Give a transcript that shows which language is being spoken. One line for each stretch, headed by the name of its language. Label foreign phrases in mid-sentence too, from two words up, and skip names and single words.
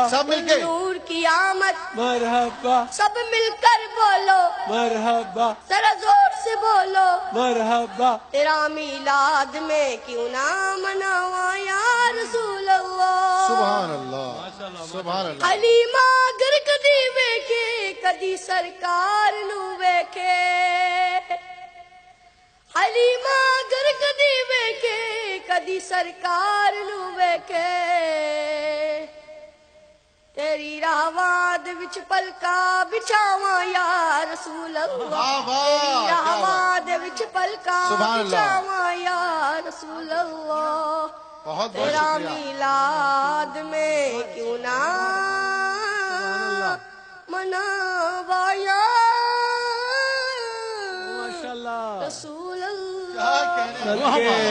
Urdu: سب مل کے نور کی آمد مرحبا، سب مل کر بولو مرحبا، ذرا زور سے بولو مرحبا،
Punjabi: تیرا میلاد میں کیوں نہ مناواں
Arabic: یا رسول اللہ۔ سبحان اللہ، سبحان اللہ۔
Punjabi: حلیمہ گر کدی ویکھے کدی سرکار نو ویکھے، حلیمہ گر کدی ویکھے کدی سرکار نو ویکھے، تیری راہواں دے وچ پلکا بچھاواں
Arabic: یا رسول اللہ،
Punjabi: تیری راہواں دے وچ پلکا بچھاواں
Arabic: یا رسول اللہ،
Urdu: بہت بہت تیرا شکریہ۔
Punjabi: میلاد میں کیوں نہ مناواں یا ماشاءاللہ، رسول اللہ۔
Urdu: کیا کہنے ہیں؟